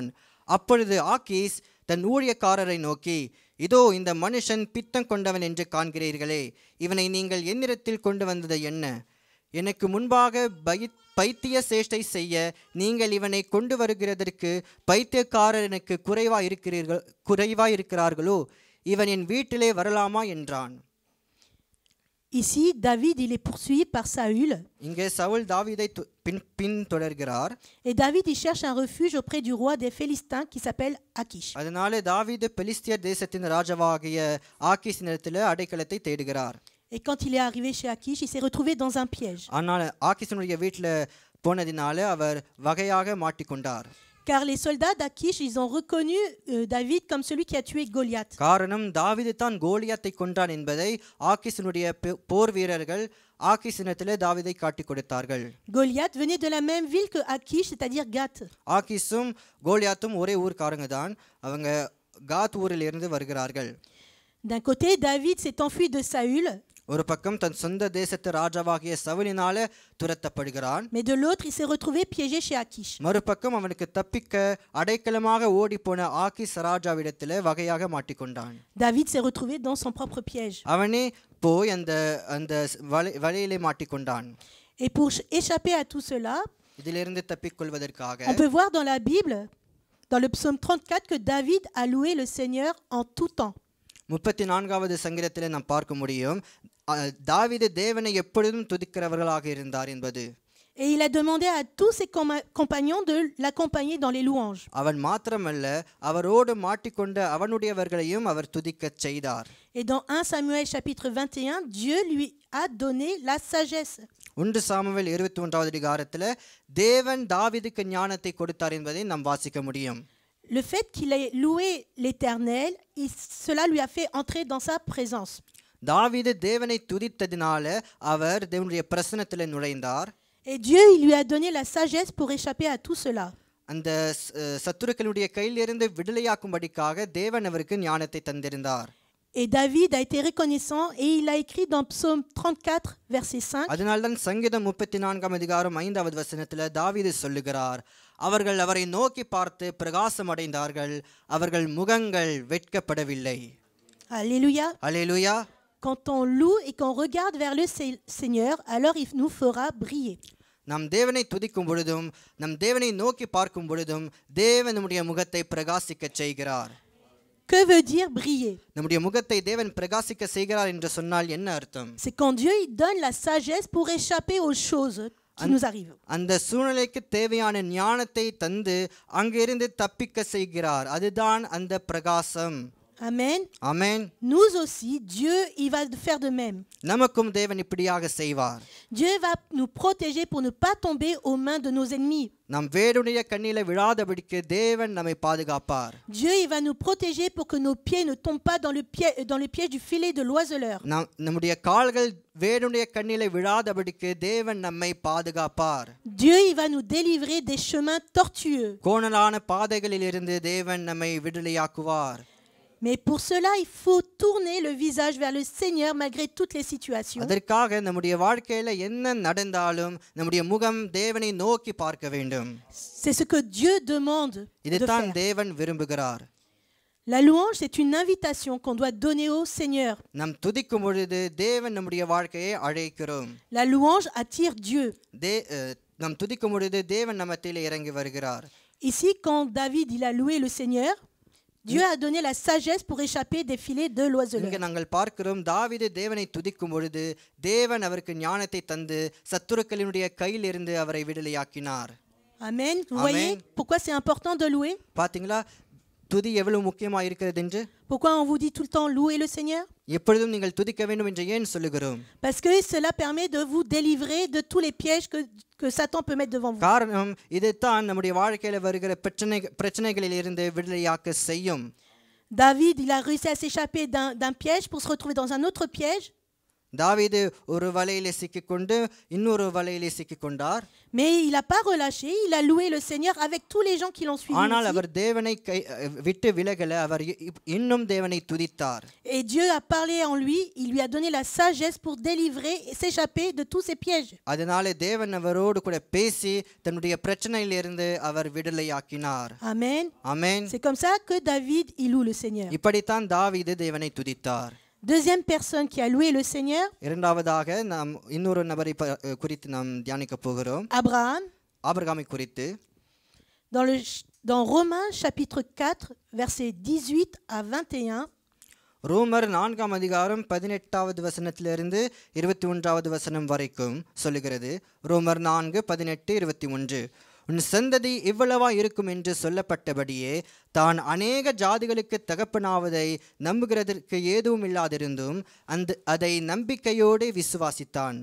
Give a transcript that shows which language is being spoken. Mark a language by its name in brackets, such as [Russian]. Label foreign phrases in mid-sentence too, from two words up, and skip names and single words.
[Tamil] அப்பொழுது ஆக்கீஸ் தன் ஊழியக்காரரை நோக்கி, இதோ இந்த மனுஷன் பித்தம் கொண்டவன் என்று காண்கிறீர்களே, இவனை நீங்கள் என்னிடத்தில் கொண்டு வந்தது என்ன? எனக்கு முன்பாக பைத்திய சேஷ்டை செய்ய நீங்கள் இவனை கொண்டு வருகிறதற்கு பைத்தியக்காரர் எனக்கு குறைவாயிருக்கிறார்களோ? இவன் என் வீட்டிலே வரலாமா என்றான். [French] Ici, David, il est poursuivi par Saül. [Tamil] இங்கே சவுல் தாவீதை பின்தொடர்கிறார். [French] Et David, il cherche un refuge auprès du roi des Philistins qui s'appelle Akish. [Tamil] அதனாலே தாவீது பெலிஸ்தியர் தேசத்தின் ராஜாவாகிய ஆக்கீசினிடத்தில் அடைக்கலத்தை தேடுகிறார். [French] Et quand il est arrivé chez Akish, il s'est retrouvé dans un piège. [Tamil] ஆனால் ஆக்கீசினுடைய வீட்டில் போனதினால அவர் வகையாக மாட்டிக்கொண்டார். [French] Car les soldats d'Akish, ils ont reconnu David comme celui qui a tué Goliath. [Tamil] காரணம் தாவீது தான் கோலியாத்தை கொன்றான் என்பதை ஆக்கீசினுடைய போர் வீரர்கள் ஆக்கீசினத்திலே தாவீதை காட்டிக் கொடுத்தார்கள். [French] Goliath venait de la même ville que Akish, c'est-à-dire Gath. [Tamil] ஆக்கீசும் கோலியாத்தும் ஒரே ஊர்க்காரங்க தான். அவங்க காத் ஊரில் இருந்து வருகிறார்கள். [French] D'un côté, David s'est enfui de Saül. [Tamil] ஒரு பக்கம் தன் சொந்த தேசத்து ராஜாவாகிய சவுலினால துரத்தப்படுகிறான். [French] Mais de l'autre, il s'est retrouvé piégé chez Akish. [Tamil] மறுபக்கம் அவனுக்கு தப்பிக்க அடைக்கலமாக ஓடிப்போன ஆக்கீஸ் ராஜாவிடத்தில் வகையாக மாட்டிக்கொண்டான். [French] David s'est retrouvé dans son propre piège. [Tamil] அவனே போய் அந்த வலையிலே மாட்டிக்கொண்டான். [French] Et pour échapper à tout cela, [Tamil] இதிலிருந்து தப்பிக்கொள்வதற்காக [French] on peut voir dans la Bible, dans le psaume 34, que David a loué le Seigneur en tout temps. [Tamil] 34வது சங்கீதத்தில் நாம் பார்க்க முடியும் தாவீது தேவனை எப்பொழுதும் துதிக்கிறவர்களாக இருந்தார் என்பது. [French] Et il a demandé à tous ses compagnons de l'accompagner dans les louanges. [Tamil] அவன் மாத்திரமல்ல, அவரோடு மாட்டிக்கொண்ட அவனுடையவர்களையும் அவர் துதிக்கச் செய்தார். [French] Et dans 1 Samuel chapitre 21, Dieu lui a donné la sagesse. [Tamil] 1 சாமுவேல் 21வது அதிகாரத்தில் தேவன் தாவீதுக்கு ஞானத்தை கொடுத்தார் என்பதை நாம் வாசிக்க முடியும். [French] Le fait qu'il ait loué l'Éternel, cela lui a fait entrer dans sa présence. [Tamil] தாவீது தேவனை துதித்ததினால அவர் தேவனுடைய பிரசன்னத்தில் நுழைந்தார். [French] Et Dieu, il lui a donné la sagesse pour échapper à tout cela. [Tamil] அந்த சத்துருக்களுடைய கையிலிருந்து விடுதலையாக்கும்படிக்காக தேவன் அவருக்கு ஞானத்தை தந்திருந்தார். [French] Et David a été reconnaissant et il a écrit dans Psaume 34 verset 5. [Tamil] அதனால்தான் சங்கீதம் 34 அதிகாரம் 5வது வசனத்தில் தாவீது சொல்லுகிறார், அவர்கள் அவரை நோக்கி பார்த்து பிரகாசம் அடைந்தார்கள், அவர்கள் முகங்கள் வெட்கப்படவில்லை. [French] Alléluia. [Tamil] அல்லேலூயா. [French] Quand on loue et qu'on regarde vers le Seigneur, alors il nous fera briller. [Tamil] நம் தேவனை துதிக்கும் பொழுதும் நம் தேவனை நோக்கி பார்க்கும் பொழுதும் தேவன் நம்முடைய முகத்தை பிரகாசிக்க செய்கிறார். [French] Que veut dire briller? [Tamil] நம்முடைய முகத்தை தேவன் பிரகாசிக்க செய்கிறார் என்று சொன்னால் என்ன அர்த்தம்? C'est quand Dieu il donne la sagesse pour échapper aux choses qui nous arrivent. அந்த சூழ்நிலைக்கு தேவையான ஞானத்தை தந்து அங்கிருந்து தப்பிக்க செய்கிறார். அதுதான் அந்த பிரகாசம். [French] Amen. [Tamil] ஆமென். [French] Nous aussi, Dieu, il va faire de même. [Tamil] நமக்கும் தேவன் இப்படியாக செய்வார். [French] Dieu va nous protéger pour ne pas tomber aux mains de nos ennemis. [Tamil] நம் வேடுடைய கண்ணில விழாதபடிக்கு தேவன் நம்மை பாதுகாப்பார். [French] Dieu, il va nous protéger pour que nos pieds ne tombent pas dans le piège du filet de l'oiseleur. [Tamil] நம்முடைய கால்கள் வேடுடைய கண்ணில விழாதபடிக்கு தேவன் நம்மை பாதுகாப்பார். [French] Dieu, il va nous délivrer des chemins tortueux. [Tamil] கோணலான பாதைகளிலிருந்து தேவன் நம்மை விடுதலையாக்குவார். [French] Mais pour cela, il faut tourner le visage vers le Seigneur malgré toutes les situations. [Tamil] அதற்காக நம்முடைய வாழ்க்கையில என்ன நடந்தாலும் நம்முடைய முகம் தேவனை நோக்கி பார்க்க வேண்டும். [French] C'est ce que Dieu demande de [Tamil] இதுதான் [French] faire. [Tamil] தேவன் விரும்புகிறார். [French] La louange, c'est une invitation qu'on doit donner au Seigneur. [Tamil] நாம் துதிக்கும் பொழுது தேவன் நம்முடைய வாழ்க்கையை அழைக்கிறோம். [French] La louange attire Dieu. [Tamil] நாம் துதிக்கும் பொழுது தேவன் நம்மத்திலே இறங்கி வருகிறார். [French] Ici, quand David il a loué le Seigneur, Dieu a donné la sagesse pour échapper des filets de l'oiseleur. [Tamil] இங்கே நாங்கள் பார்க்கிறோம் தாவீது தேவனை துதிக்கும் பொழுது தேவன் அவருக்கு ஞானத்தை தந்து சத்துருக்களினுடைய கையிலிருந்து அவரை விடுதலையாக்கினார். [French] Amen. Vous voyez pourquoi c'est important de louer? [Tamil] பாத்தீங்களா, துதி எவ்வளவு முக்கியமாக இருக்கிறது என்று [French] Pourquoi on vous dit tout le temps louer le Seigneur? [Tamil] எப்பொழுதும் நீங்கள் துதிக்க வேண்டும் என்று ஏன் சொல்லுகிறோம்? [French] Parce que cela permet de vous délivrer de tous les pièges que Satan peut mettre devant vous. [Tamil] காரணம் இதுதான் நம்முடைய வாழ்க்கையில வருகிற பிரச்சனைகளில் இருந்து விடுதலையாக்க செய்யும். [French] David, il a réussi à s'échapper d'un piège pour se retrouver dans un autre piège. [Tamil] தாவீது ஒரு வலையிலே சிக்கிக்கொண்டு இன்னொரு வலையிலே சிக்கிக்கொண்டார். [French] Mais il n'a pas relâché, il a loué le Seigneur avec tous les gens qui l'ont suivi. [Tamil] ஆனால் [French] aussi. [Tamil] அவர் தேவனை விட்டு விலகல, அவர் இன்னும் தேவனை துதித்தார். [French] Et Dieu a parlé en lui, il lui a donné la sagesse pour délivrer et s'échapper de tous ces pièges. [Tamil] அதனாலே தேவன் அவரோடு கூட பேசி தன்னுடைய பிரச்சனையிலிருந்து அவர் விடுதலையாக்கினார். [French] Amen. [Tamil] ஆமென். [French] C'est comme ça que David, il loue le Seigneur. [Tamil] இப்படித்தான் தாவீது தேவனை துதித்தார். [French] Deuxième personne qui a loué le Seigneur, [Tamil] இரண்டாவதாக நாம் இன்னொரு நபரை குறித்து நாம் தியானிக்க போகிறோம். [French] Abraham. [Tamil] ஆபிரகாமை குறித்து [French] Dans Romains chapitre 4, versets 18 à 21, [Tamil] ரோமர் 4ஆம் அதிகாரம் 18வது வசனத்திலிருந்து 21வது வசனம் வரைக்கும் சொல்லுகிறது. ரோமர் 4:18-21. உன் சந்ததி இவ்வளவா இருக்கும் என்று சொல்லப்பட்டபடியே தான் அநேக ஜாதிகளுக்கு தகப்பனாவதை நம்புகிறதற்கு ஏதுவும் இல்லாதிருந்தும் அதை நம்பிக்கையோடு விசுவாசித்தான்.